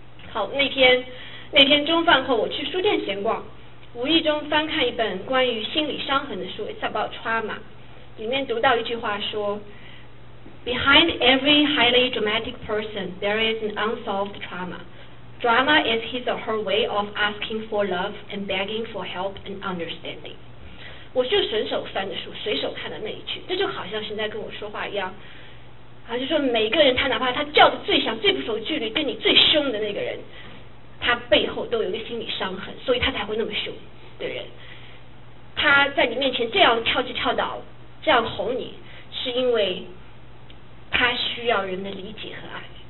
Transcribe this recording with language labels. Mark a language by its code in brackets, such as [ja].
[zh] 好，那天中饭后我去书店闲逛，无意中翻看一本关于心理伤痕的书 It's About Trauma， 里面读到一句话说 [en] Behind every highly dramatic person there is an unsolved trauma. Drama is his or her way of asking for love and begging for help and understanding。 [zh] 我就随手翻的书，随手看的那一句，这就好像现在跟我说话一样，好像说每个人他哪怕他叫的最响最不守纪律跟你最凶的那个人，他背后都有一个心理伤痕，所以他才会那么凶的人。他在你面前这样跳起跳倒，这样吼你，是因为他需要人的理解和爱。